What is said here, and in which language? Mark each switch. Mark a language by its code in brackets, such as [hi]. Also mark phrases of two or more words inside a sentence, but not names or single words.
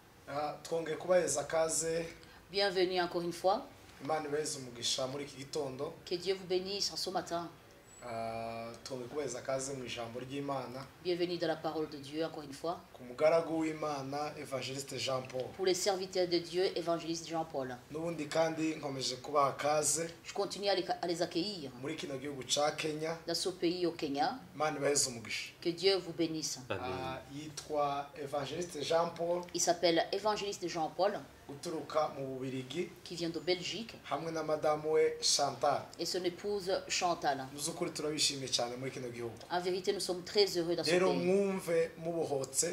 [rw] twongeye kubaheza kaze. [fr] Bienvenue encore une fois. [rw] Imana ibaheze umugisha muri iki gitondo. [fr] Que Dieu vous bénisse en ce matin. [rw] Twongeye kubaheza kaze mu ijambo ry'Imana. [fr] Bienvenue dans la parole de Dieu encore une fois. [rw] Ku mugaragu w'Imana Evangeliste Jean Paul. [fr] Pour les serviteurs de Dieu, évangéliste Jean Paul. [rw] N'ubundi kandi nkomeje kubaha kaze. [fr] Je continue à les accueillir. [rn] Muri kino gihugu ca Kenya. [fr] Dans ce pays au Kenya. [rw] Imana ibaheze umugisha. [fr] Que Dieu vous bénisse. [rw] Yitwa Evangeliste Jean Paul. [fr] Il s'appelle évangéliste Jean Paul. Qui vient de Belgique. Chantal. Et son épouse Chantal. En vérité, nous sommes très heureux dans ce pays.